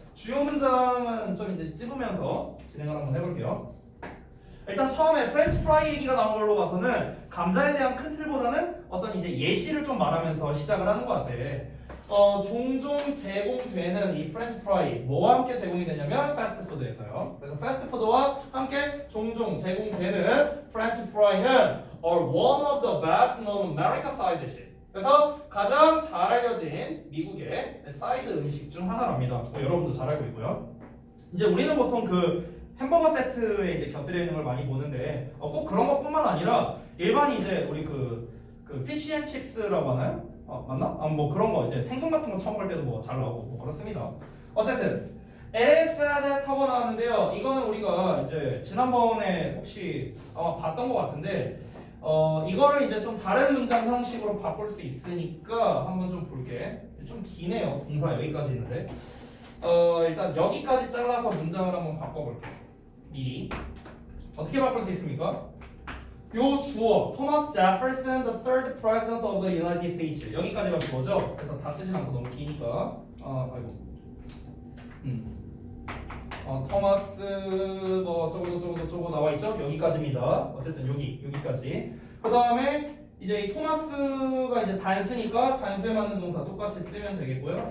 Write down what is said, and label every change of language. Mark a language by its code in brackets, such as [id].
[ko] 주요 문장은 좀 이제 찝으면서 진행을 한번 해볼게요. 일단 처음에 프렌치 프라이 얘기가 나온 걸로 봐서는 감자에 대한 큰 틀보다는 어떤 이제 예시를 좀 말하면서 시작을 하는 것 같아. 종종 제공되는 이 프렌치 프라이 뭐와 함께 제공이 되냐면 패스트푸드에서요. 그래서 패스트푸드와 함께 종종 제공되는 프렌치 프라이는 [en] are one of the best known American side dishes. [ko] 그래서 가장 잘 알려진 미국의 사이드 음식 중 하나랍니다. 여러분도 잘 알고 있고요. 이제 우리는 보통 그 햄버거 세트에 이제 곁들여 있는 걸 많이 보는데 꼭 그런 것뿐만 아니라 일반 이제 우리 그 피쉬앤칩스라고 하나요? 맞나? 뭐 그런 거 이제 생선 같은 거 처음 볼 때도 뭐 잘 나오고 뭐 그렇습니다. 어쨌든 LSAD 타고 나왔는데요. 이거는 우리가 이제 지난번에 혹시 아마 봤던 것 같은데 이거를 이제 좀 다른 문장 형식으로 바꿀 수 있으니까 한번 좀 볼게. 좀 기네요. 동사 여기까지 있는데 일단 여기까지 잘라서 문장을 한번 바꿔볼게. 미리 어떻게 바꿀 수 있습니까? 요 주어 토마스 제퍼슨 [en] the third president of the United States [ko] 여기까지가 주어죠. 그래서 다 쓰진 않고 너무 기니까 아이고 토마스 뭐 어쩌고 나와 있죠. 여기까지입니다. 어쨌든 여기까지. 그 다음에 이제 이 토마스가 이제 단수니까 단수에 맞는 동사 똑같이 쓰면 되겠고요.